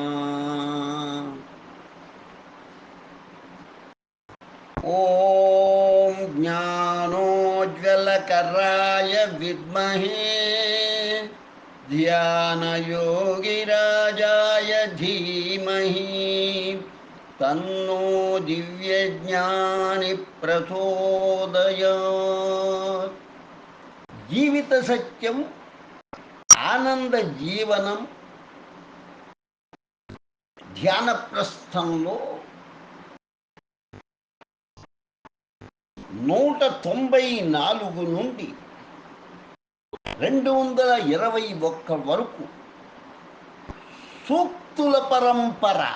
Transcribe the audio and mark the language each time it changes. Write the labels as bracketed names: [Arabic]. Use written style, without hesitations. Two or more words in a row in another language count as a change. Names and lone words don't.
[Sanskrit] ॐ ज्ञानोज्ज्वलकराय विद्महे ध्यानयोगिराजाय धीमहि तन्नो दिव्यज्ञानि प्रचोदयात्। [Telugu] జీవిత సత్యం ఆనంద జీవనం ధ్యాన ప్రస్థంలో 194 నుండి 221 వరకు సూక్తుల పరంపర.